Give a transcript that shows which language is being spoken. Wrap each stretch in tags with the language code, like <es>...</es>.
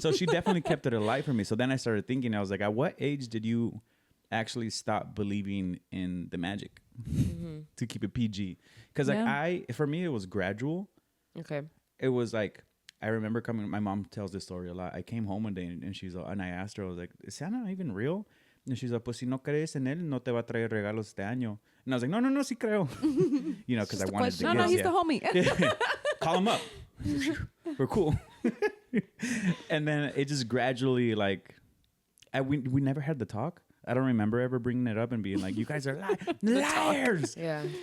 <en>So she definitely kept it alive for me. So then I started thinking, I was like, at what age did you actually stop believing in the magic? To keep it PG? Because like Yeah. for me, it was gradual. Okay. It was like, I remember my mom tells this story a lot. I came home one day and I asked her, I was like, ¿Es Santa even real? And she's like,</en> <es>pues si no crees en él, no te va a traer regalos este año.</es> <en>And I was like,</en> <es>no, sí creo.</es> <en>You know, because I wanted the No, gifts. he's yeah. the homie. Call him up. We're cool. And then it just gradually like, we never had the talk. I don't remember ever bringing it up and being like, you guys are liars. Yeah.</en>